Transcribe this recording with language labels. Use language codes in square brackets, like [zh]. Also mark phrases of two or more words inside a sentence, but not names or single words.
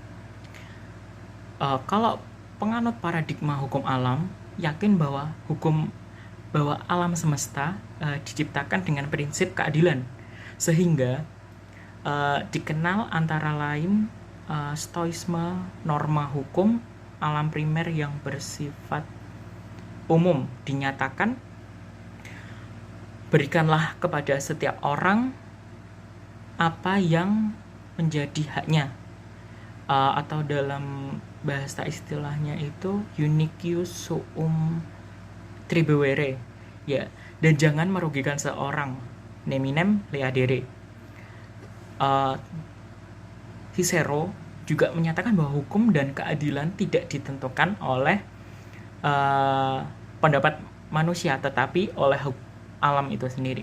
[id] Kalau penganut paradigma hukum alam yakin bahwa alam semesta diciptakan dengan prinsip keadilan, sehingga dikenal antara lain stoisme, norma hukum alam primer yang bersifat umum. Dinyatakan, berikanlah kepada setiap orang apa yang menjadi haknya, atau dalam bahasa istilahnya itu [la] unicius suum tribuere, [id] ya. Dan jangan merugikan seorang, [la] neminem leadere. [id] Cicero juga menyatakan bahwa hukum dan keadilan tidak ditentukan oleh pendapat manusia, tetapi oleh alam itu sendiri.